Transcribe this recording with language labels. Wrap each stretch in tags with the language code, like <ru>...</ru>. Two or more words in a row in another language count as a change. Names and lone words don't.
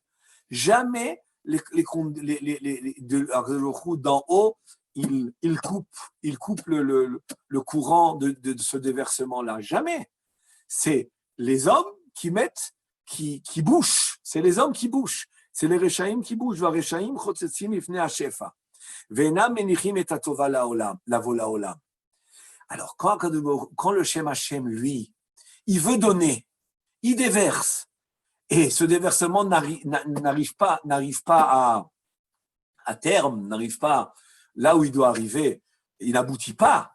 <fr>Jamais d'en haut, il coupe le courant de ce déversement-là. Jamais. C'est les hommes qui mettent, qui bouchent. C'est les hommes qui bouchent. C'est les Rechaim qui bougent.</fr> <he>והרקים חוצצים בפני השפע. ואינם מניחים את הטובה לבוא לעולם.</he> <fr>Alors, quand le</fr> <he>שם השם,</he> <fr>lui, il veut donner, il déverse, et ce déversement n'arrive pas à terme, n'arrive pas là où il doit arriver, il n'aboutit pas.</fr>